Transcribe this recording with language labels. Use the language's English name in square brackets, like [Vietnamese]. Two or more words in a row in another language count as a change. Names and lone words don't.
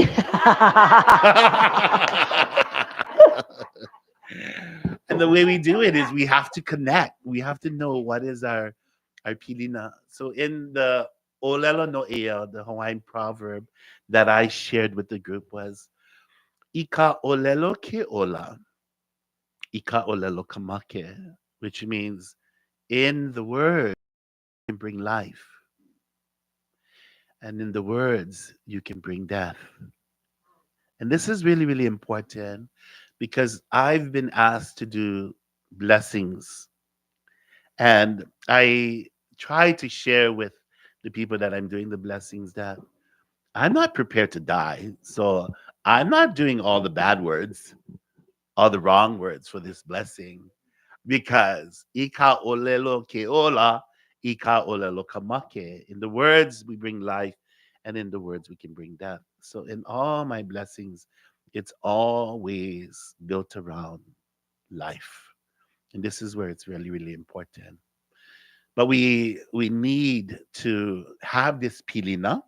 [English] And the way we do it is we have to connect. We have to know what is our pilina. So in the [Hawaiian] Olelo no ea, [English] the Hawaiian proverb that I shared with the group was [Hawaiian] Ika olelo ke ola, Ika olelo kamake, [English] which means in the word you can bring life. And in the words you can bring death. And this is really, really important because I've been asked to do blessings. And I try to share with the people that I'm doing the blessings that I'm not prepared to die. So I'm not doing all the bad words, all the wrong words for this blessing because [Hawaiian] ika olelo ke ola, ika olelo kamake. [English] In the words, we bring life, and in the words, we can bring death. So in all my blessings, it's always built around life. And this is where it's really, really important. But we need to have this pilina.